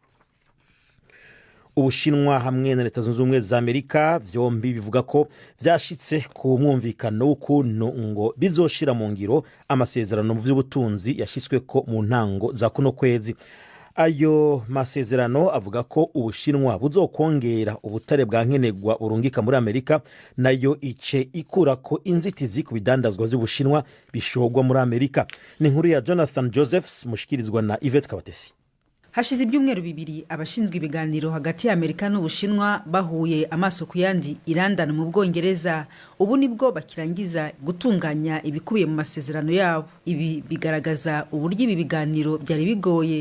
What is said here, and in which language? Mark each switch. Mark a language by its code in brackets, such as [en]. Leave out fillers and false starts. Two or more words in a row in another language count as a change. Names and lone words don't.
[rn] Ubushinwa hamwe na Leta Zunze Ubumwe za Amerika vyombi bivuga ko vyashitse ku mwumvikano w'ukuntu ngo bizoshira mu ngiro amasezerano mu vy'ubutunzi yashitswe ko mu ntango za kuno kwezi. Ayo masezerano avuga ko Ubushinwa buzokongera ubutare bwa nkenegwa urungika muri Amerika, nayo ice ikura ko inzitizi ku bidandazwa z'Ubushinwa bishogwa muri Amerika. Ni inkuru ya Jonathan Josephs mushikirizwa na Yvette Kabatesi. [rw] Hashize ibyumweru bibiri abashinzwe ibiganiro hagati ya Amerika n'Ubushinwa bahuye amaso ku yandi irandana mu Bwongereza. Ubu nibwo bakirangiza gutunganya ibikubiye mu masezerano yabo. Ibi bigaragaza uburyo ibi biganiro byari bigoye.